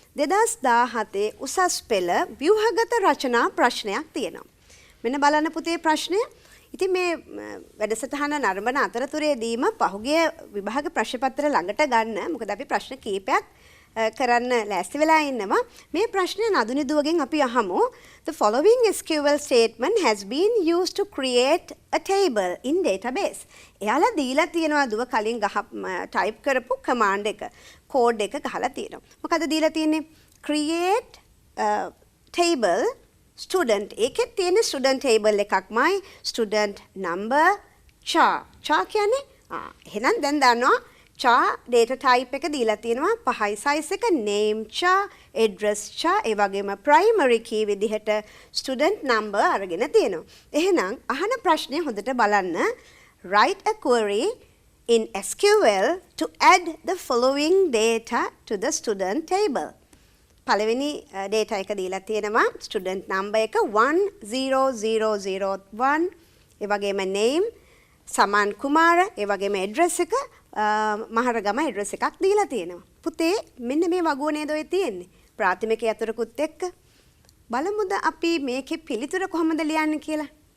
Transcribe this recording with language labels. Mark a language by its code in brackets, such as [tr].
[si] 2017 උසස් පෙළ ව්‍යුහගත රචනා ප්‍රශ්නයක් තියෙනවා. මෙන්න බලන්න පුතේ ප්‍රශ්නය. ඉතින් මේ වැඩසටහන නරඹන අතරතුරේදීම පහුගිය විභාග ප්‍රශ්න පත්‍ර ළඟට ගන්න. මොකද අපි ප්‍රශ්න කීපයක් කරන්න ලෑස්ති වෙලා ඉන්නවා. මේ ප්‍රශ්නය නදුනි දුවගෙන් අපි අහමු. [en] The following SQL statement has been used to create a table in database. [si] එයාලා දීලා තියෙනවා දුව කලින් ටයිප් කරපු command එක. කෝඩ් එක ගහලා තියෙනවා. මොකද දීලා තියෙන්නේ? [en] create table student. [si] ඒකේ තියෙන student table එකක්මයි student number char. char කියන්නේ එහෙනම් දැන් දන්නවා char data type එක දීලා තියෙනවා 5යි size එක name char address char ඒ වගේම primary key විදිහට student number අරගෙන තියෙනවා. එහෙනම් අහන ප්‍රශ්නේ හොඳට බලන්න. [en] Write a query in SQL to add the following data to the student table. [si] පළවෙනි data එක දීලා තියෙනවා student number එක 10001 ඒ වගේම name සමන් කුමාර ඒ වගේම address එක මහරගම ඇඩ්‍රස් එකක් දීලා තියෙනවා. පුතේ මෙන්න මේ වගුව නේද ඔය තියෙන්නේ. ප්‍රාථමික යතුරුකුත් එක්ක බලමුද අපි මේකේ පිළිතුර කොහොමද ලියන්නේ කියලා.